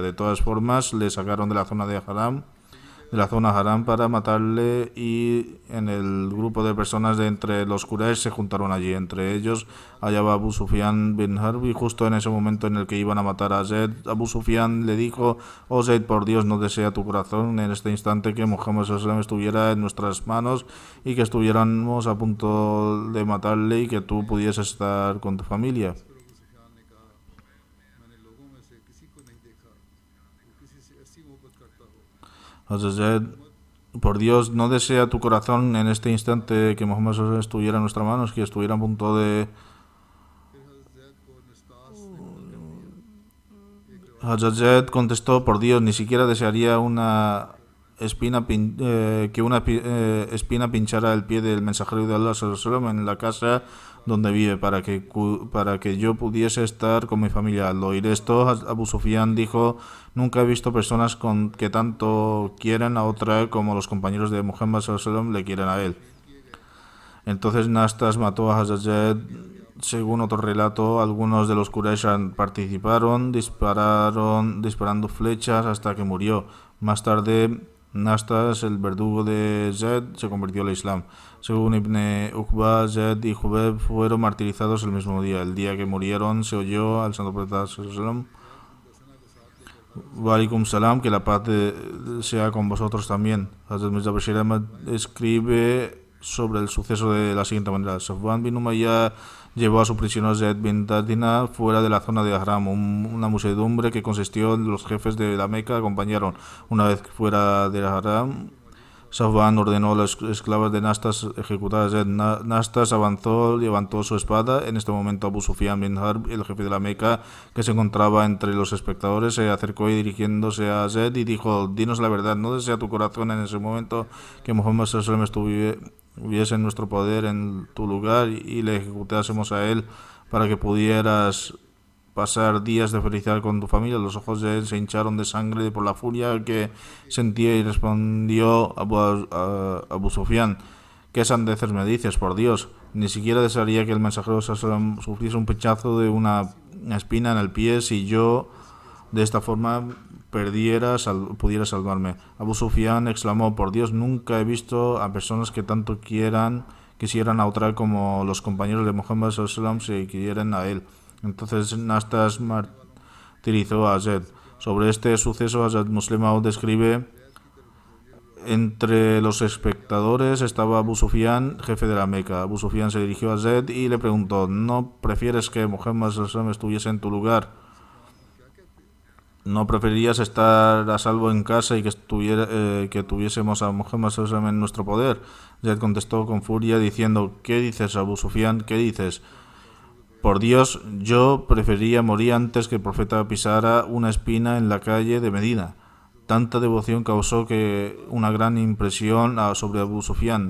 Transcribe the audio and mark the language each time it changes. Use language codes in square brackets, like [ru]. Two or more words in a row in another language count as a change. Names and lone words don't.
[es] De todas formas, le sacaron de la zona Haram para matarle, y en el grupo de personas de entre los Quraysh se juntaron allí. Entre ellos hallaba Abu Sufyan bin Harb, y justo en ese momento en el que iban a matar a Zayd, Abu Sufyan le dijo: «Oh Zayd, por Dios, no desea tu corazón en este instante que Muhammad [ar] صلى الله عليه وسلم [es] estuviera en nuestras manos y que estuviéramos a punto de matarle y que tú pudieses estar con tu familia». Hazrat Zayd: «Por Dios, no desea tu corazón en este instante que Muhammad estuviera en nuestras manos, que estuviera a punto de...». Hazrat Zayd contestó: «Por Dios, ni siquiera desearía una espina espina pinchara el pie del mensajero de Allah [ar] صلى الله عليه وسلم [es] en la casa donde vive para que yo pudiese estar con mi familia». Al oír esto, Abu Sufyan dijo: «Nunca he visto personas que tanto quieren a otra como los compañeros de Muhammad [ar] صلى الله عليه وسلم [es] le quieren a él». Entonces Nastas mató a Hazrat Zayd. Según otro relato, algunos de los Quraysh participaron disparando flechas hasta que murió. Más tarde, Nastas, el verdugo de Zayd, se convirtió al Islam. Según Ibn Uqba, Zayd y Jubeb fueron martirizados el mismo día. El día que murieron se oyó al santo profeta [ar] صلى الله عليه وسلم: «وعليكم السلام, [es] que la paz sea con vosotros también». Hazrat Mirza Bashir Ahmad escribe sobre el suceso de la siguiente manera: Safwan bin Umayya llevó a su prisionero Zayd bin Dathina fuera de la zona de Haram. Una muchedumbre que consistió en los jefes de la Meca acompañaron. Una vez fuera de Haram, Safwan ordenó a las esclavas de Nastas ejecutar a Zayd. Nastas avanzó, levantó su espada. En este momento Abu Sufyan bin Harb, el jefe de la Meca, que se encontraba entre los espectadores, se acercó y dirigiéndose a Zayd y dijo: «Dinos la verdad, ¿no desea tu corazón en ese momento que Muhammad [ar] صلى الله عليه وسلم [es] estuviese en nuestro poder en tu lugar y le ejecutásemos a él para que pudieras pasar días de felicidad con tu familia?» Los ojos de él se hincharon de sangre por la furia que sentía y respondió a Abu Sufyan: «¿Qué sandeces me dices? Por Dios, ni siquiera desearía que el mensajero sufriese un pinchazo de una espina en el pie si yo de esta forma pudiera salvarme». Abu Sufyan exclamó: «Por Dios, nunca he visto a personas que tanto quisieran a otra como los compañeros de Muhammad [ar] صلى الله عليه وسلم [es] se quieren a él». Entonces Nastas martirizó a Zayd. Sobre este suceso, Hazrat Muslim Maud describe: «Entre los espectadores estaba Abu Sufyan, jefe de la Meca. Abu Sufyan se dirigió a Zayd y le preguntó: ¿No prefieres que Muhammad [ar] صلى الله عليه وسلم [es] estuviese en tu lugar? ¿No preferirías estar a salvo en casa y que tuviésemos a Muhammad [ar] صلى الله عليه وسلم [es] en nuestro poder?». Zayd contestó con furia diciendo: «¿Qué dices, Abu Sufyan? ¿Qué dices? Por Dios, yo preferiría morir antes que el profeta pisara una espina en la calle de Medina». Tanta devoción causó una gran impresión sobre Abu Sufyan.